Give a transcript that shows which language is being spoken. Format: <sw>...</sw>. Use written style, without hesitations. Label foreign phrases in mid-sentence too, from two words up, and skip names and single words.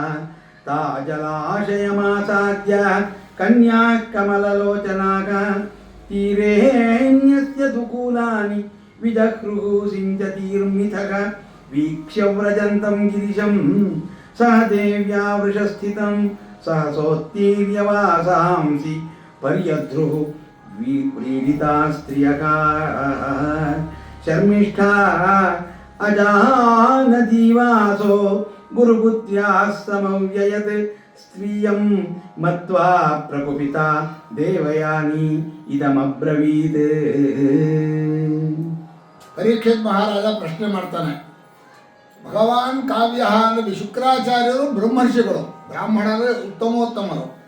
<sa>ತಾಜಲಾಶಯಮಾಸಾದ್ಯ ಕನ್ಯಾ ಕಮಲಲೋಚನಾಕ ತೀರೇಣ್ಯಸ್ಯ ದುಕೂಲಾನಿ ವಿಜಹೃಃ ಸಿಂಚತೀರ್ಮಿಥಃ ವೀಕ್ಷ್ಯ ವ್ರಜಂತಂ ಗಿರಿಶಂ ಸಹ ದೇವ್ಯಾ ವೃಷಸ್ಥಿತಂ ಸಹಸೋತ್ತೀರ್ಯವಾಸಾಂಸಿ ಪರ್ಯಧ್ರುಃ ವ್ರೀಡಿತಾ ಸ್ತ್ರಿಯಕಾ ಶರ್ಮಿಷ್ಠಾ ಅಜಾನದೀವಾಸೋ ಗುರುಪುತ್ರ್ಯಾ ಸಮವ್ಯಯತ್ ಸ್ತ್ರೀಯಂ ಮತ್ವಾ ಪ್ರಕುಪಿತಾ ದೇವಯಾನಿ ಇದಮಬ್ರವೀತ್.</sa> <kn>ಪರೀಕ್ಷಿತ್ ಮಹಾರಾಜ ಪ್ರಶ್ನೆ ಮಾಡ್ತಾನೆ. ಭಗವಾನ್ ಕಾವ್ಯ ಅಂದರೆ ಶುಕ್ರಾಚಾರ್ಯರು ಬ್ರಹ್ಮರ್ಷಿಗಳು, ಬ್ರಾಹ್ಮಣರೇ ಉತ್ತಮೋತ್ತಮರು.</kn>